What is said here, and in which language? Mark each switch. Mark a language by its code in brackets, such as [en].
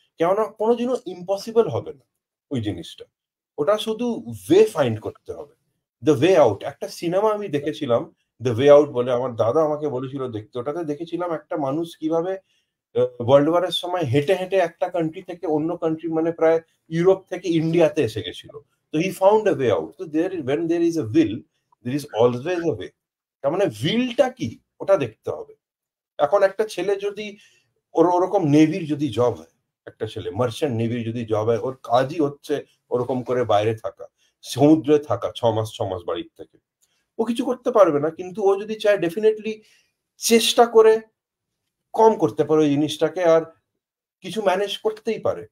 [bn] কেননা কোনো দিনও ইম্পসিবল হবে না ওই জিনিসটা, ওটা শুধু ওয়ে ফাইন্ড করতে হবে, দ্য ওয়ে আউট। একটা সিনেমা আমি দেখেছিলাম দ্য ওয়ে আউট বলে, আমার দাদা আমাকে বলেছিল দেখতে। ওটাতে দেখেছিলাম একটা মানুষ কিভাবে ওয়ার্ল্ড ওয়ারের সময় হেঁটে হেঁটে একটা কান্ট্রি থেকে অন্য কান্ট্রি, মানে প্রায় ইউরোপ থেকে ইন্ডিয়াতে এসে গেছিল। [en] তো he found a way out. তো when there is a will, there is always a way। [bn] তার মানে উইলটা কি ওটা দেখতে হবে। এখন একটা ছেলে যদি ওরকম নেভির যদি জব হয়, একটা ছেলে মার্চেন্ট নেভির যদি জব হয়, ওর কাজই হচ্ছে ওরকম করে বাইরে থাকা, সমুদ্রে থাকা 6 মাস বাড়ির থেকে, ও কিছু করতে পারবে না। কিন্তু ও যদি চায় ডেফিনেটলি চেষ্টা করে কম করতে পারে ওই জিনিসটাকে, আর কিছু ম্যানেজ করতেই পারে।